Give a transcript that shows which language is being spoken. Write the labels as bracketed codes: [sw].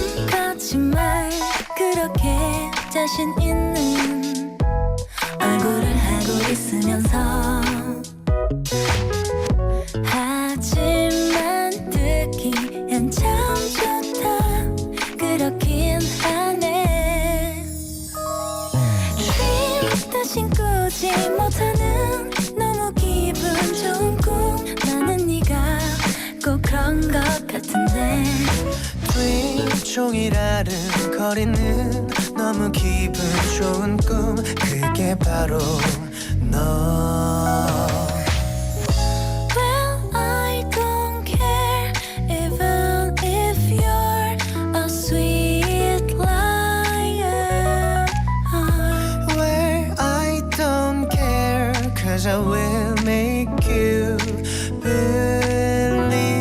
[ko] 거짓말 그렇게 자신 있는 얼굴을 하고 있으면서 하지만 듣기엔 참 좋다 그렇긴 하네 Dream 대신 꾸지 못하는 너무 기분 좋은 꿈 나는 네가 꼭 그런 것 같은데 Dream 종일 아른거리는 너무 기분 좋은 꿈 그게 바로 너 [en] Well, I don't care even if you're a sweet liar Well, I don't care Cause I will make you believe